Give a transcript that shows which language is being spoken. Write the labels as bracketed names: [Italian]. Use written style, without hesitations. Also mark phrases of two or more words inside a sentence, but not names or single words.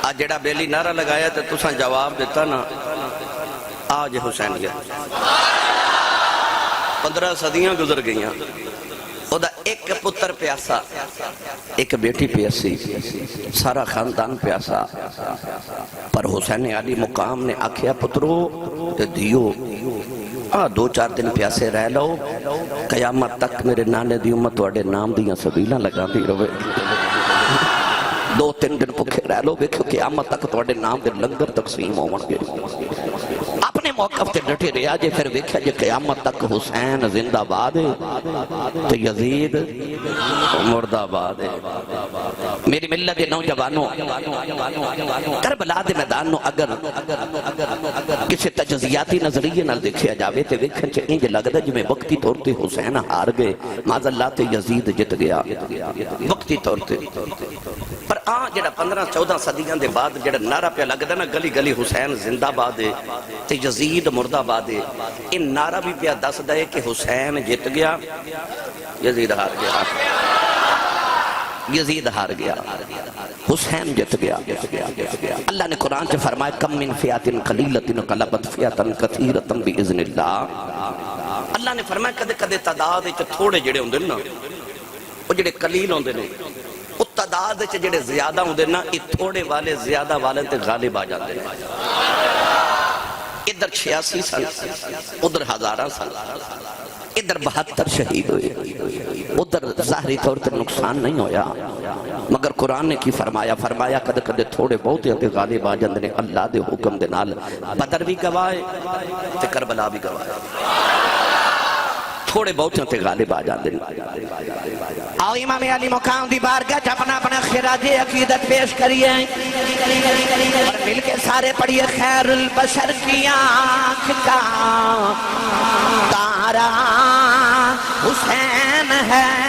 [Punjabi] جڑا بیلی نعرہ لگایا تو تساں جواب دیتا نا آج حسینیت 15 صدیاں گزر گئیاں او دا ایک پتر پیاسا ایک بیٹی پیاسی سارا خاندان پیاسا پر حسین علی مقام نے آکھیا پترو تے دیو 2-4 دن پیاسے رہ لو قیامت تک میرے نانے دی امت واڑے نام دیاں سبیلاں لگا دی روے 2-3 دن پکھے رہ لو بیکھو قیامت تک تواڈے نام دے لنگر تقسیم ہون گے اپنے موقف تے ڈٹے رہا جے پھر ویکھیا جے قیامت تک حسین زندہ باد ہے تو یزید مردہ آباد ہے میری ملت دے نوجوانوں کربلا دے میدان نو اگر کسی تجزیاتی نظریے نال دیکھیا جاوے تے ویکھن چ انج لگدا جویں وقتی طور تے حسین ہار گئے [Arabic] معاذ اللہ [Punjabi] تے یزید جت گیا وقتی طور تے پر جڑا 15-14 صدیاں دے بعد جڑا نعرہ پہ لگدا نا گلی گلی حسین زندہ باد ہے تے یزید مردہ آباد ہے یہ نعرہ بھی پیا دسدا ہے کہ حسین جت گیا یزید ہار گیا یزید ہار گیا حسین جت گیا اللہ نے قرآن سے فرمایا [Arabic] کم من فیات قلیلۃ غلبت فیات کثیرۃ باذن اللہ [Punjabi] اللہ نے فرمایا کدے کدے تعداد وچ تھوڑے جڑے ہوندے نا او جڑے قلیل ہوندے نے او تعداد وچ جڑے زیادہ ہوندے نا اے تھوڑے والے زیادہ والے تے غالب آ جاندے نے ادھر 86 سال ادھر ہزارہ سال ادھر 72 شہید ہوئے ادھر ظاہری طور پر نقصان نہیں ہویا مگر قرآن نے کی فرمایا کد کد تھوڑے بہت ہیں غالب آ جاندے نے اللہ دے حکم دے نال بدر بھی گواہ تے کربلا بھی گواہ تھوڑے بہت ہیں غالب آ جاندے نے آؤ امام علی مقام دی بارگاہ اپنا اپنا خراج عقیدت پیش کریے اور مل کے سارے پڑھیے [Urdu] خیر البشر کی آنکھ کا تارا حسین ہے